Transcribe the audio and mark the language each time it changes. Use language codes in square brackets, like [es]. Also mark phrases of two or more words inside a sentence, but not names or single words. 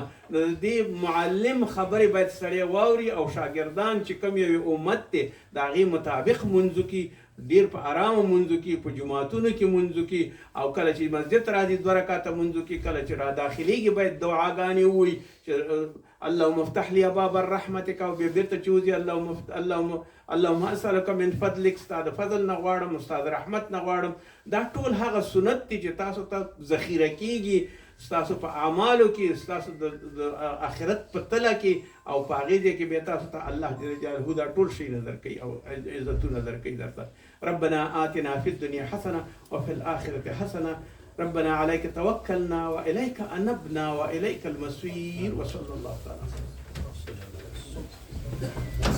[ps] د دې معلم خبرې باید سړی واوري او شاګردان چې کوم یو امت دی د هغې مطابق منځو کې ډیر په آرامه منځو کې، په جوماتونو کې منځو کې، او کله چې مسجد ته راځي 2 رکعته منځو کې، کله چې را داخلېږي باید دعاګانې ووایي چې [ar] اللهم افتح لي ابواب رحمتک، [ps] او بیا بېرته چې وځي [ar] اللهم اسألک من فضلک، [ps] ستا د فضل نه غواړم، ستا د رحمت نه غواړم. دا ټول هغه سنت دي چې تاسو ته ذخیره کېږي ستاسو په اعمالو کې، ستاسو د آخرت په تله کې، او په هغې ځای کې بیا تاسو ته الله جل جلاله دا ټول شی نظر کوي او عزتونه درکوي درته. [ar] ربنا آتنا فی الدنیا حسنه وفي الآخرة حسنه، ربنا عليك توكلنا وإليك أنبنا وإليك المصير، وصلى الله تعالى.